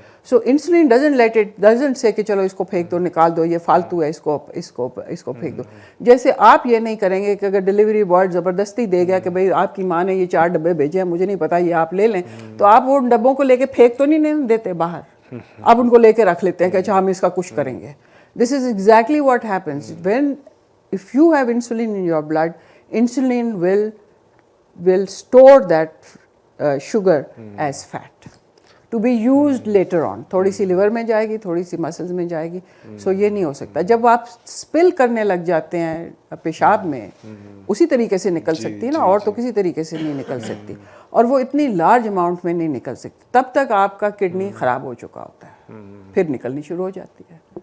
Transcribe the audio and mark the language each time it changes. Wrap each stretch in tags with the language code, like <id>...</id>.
<en>so insulin doesn't say</en> <ur>کہ چلو اس کو پھینک دو, نکال دو, یہ فالتو ہے, اس کو پھینک دو. جیسے آپ یہ نہیں کریں گے کہ اگر ڈلیوری بوائے زبردستی دے گیا کہ بھئی آپ کی ماں نے یہ 4 ڈبے بھیجے ہیں, مجھے نہیں پتا, یہ آپ لے لیں, تو آپ وہ ڈبوں کو لے کے پھینک تو نہیں دیتے باہر, آپ ان کو لے کے رکھ لیتے ہیں کہ اچھا ہم اس کا کچھ کریں گے.</ur> <en>This is exactly what happens if you have insulin in your blood. Insulin will store that sugar as fat to be used later on.</en> <ur>تھوڑی سی لیور میں جائے گی, تھوڑی سی مسلز میں جائے گی. سو یہ نہیں ہو سکتا. جب آپ اسپل کرنے لگ جاتے ہیں پیشاب میں, اسی طریقے سے نکل سکتی ہے نا, اور تو کسی طریقے سے نہیں نکل سکتی, اور وہ اتنی لارج اماؤنٹ میں نہیں نکل سکتی. تب تک آپ کا کڈنی خراب ہو چکا ہوتا ہے, پھر نکلنی شروع ہو جاتی ہے.</ur>